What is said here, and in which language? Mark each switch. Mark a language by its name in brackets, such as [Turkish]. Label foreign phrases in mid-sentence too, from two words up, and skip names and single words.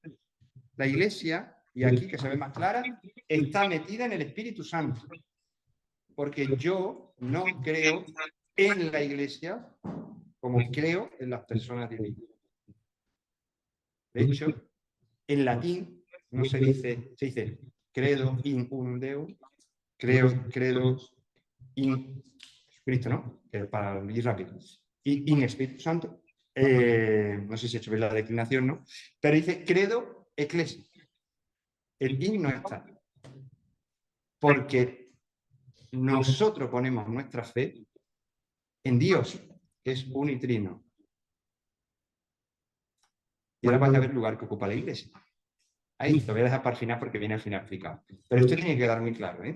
[Spanish] La Iglesia, y aquí que se ve más clara, está metida en el Espíritu Santo. Porque yo no creo en la Iglesia como creo en las personas divinas. De hecho, en latín no se dice, se dice [Latin] credo in unum Deum, credo in Cristo, [Spanish] ¿no? Para ir rápido. Y in Espíritu Santo. No sé si he hecho bien la declinación, ¿no? Pero dice [Latin] credo ecclesia. [Spanish] El in no está. Porque nosotros ponemos nuestra fe en Dios, que es unitrino. Y ahora vais a ver el lugar que ocupa la iglesia. Ahí lo voy a dejar para el final porque viene al final explicado. Pero esto tiene que quedar muy claro, ¿eh?